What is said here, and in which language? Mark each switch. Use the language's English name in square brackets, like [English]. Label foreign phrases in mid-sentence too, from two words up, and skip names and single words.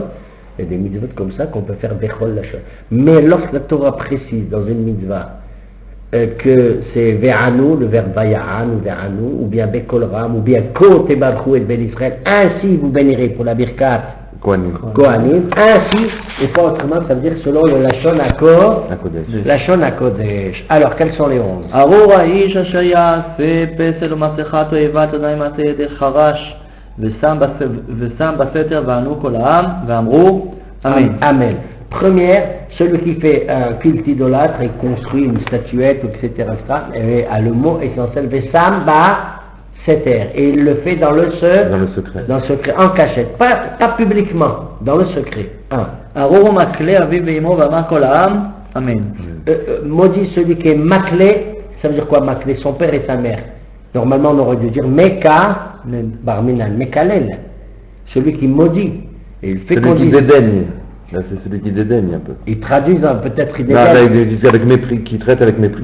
[French] Il y a des mitzvot comme ça qu'on peut faire [Hebrew] בכל לשון. [French] Mais lorsque la Torah précise dans une mitzvah que c'est Ve'anu, le verbe Vaya'an ou Ve'anu, ou bien [Hebrew] בקול רם, [French] ou bien [Hebrew] כה תברכו את בני ישראל, [French] ainsi vous bénirez pour la [Hebrew] ברכת כהנים, [French] ainsi, et pas autrement, ça veut dire selon le [Hebrew] לשון הקודש. לשון הקודש. [French] Alors, quels sont les 11? [Hebrew] ארור האיש אשר יעשה פסל ומסכת תועבת עדיין מעשה ידי חרש ושם בסתר וענו כל העם ואמרו אמן. [French] Amen. Première, celui qui fait un culte idolâtre et construit une statuette, etc., a le mot essentiel, [Hebrew] ושם בסתר, [French] et il le fait dans le secret, en cachette, pas publiquement, dans le secret. [Hebrew] ארור מקלה אביו ואמו ואמר כל העם אמן. [French] Maudit celui qui est maklé, ça veut dire quoi maklé? Son père et sa mère. Normalement on aurait dû dire [Hebrew] מקלה באביו, [French] Mekalel, celui qui maudit. Et il fait celui qui dédaigne. Là, c'est celui qui dédaigne un peu. Ils traduisent peut-être avec mépris, qui traite avec mépris.